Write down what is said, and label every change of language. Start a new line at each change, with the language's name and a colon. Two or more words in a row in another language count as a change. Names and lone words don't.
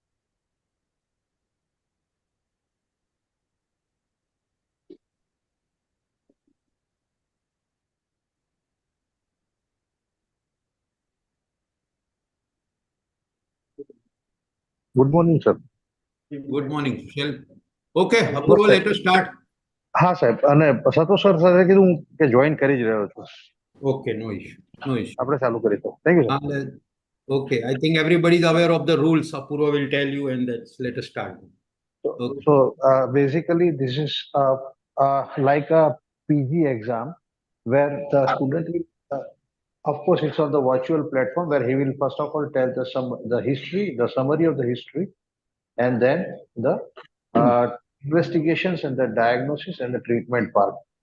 English: Good morning, sir. Good morning. Okay, Apurva, let us start.
Gujarati: હા સાહેબ, અને સતો સર સાથે કીધું કે જોઈન કરી જ રહ્યો છું.
English: Okay, no issue. No issue.
Gujarati: આપણે ચાલુ કરી દો.
English: Thank you, sir. Okay, I think everybody is aware of the rules. Apurva will tell you, and let us start. Okay. So basically, this is like a PG exam where the student will, of course, it's on the virtual platform where he will first of all tell the history, the summary of the history, and then the investigations and the diagnosis and the treatment part.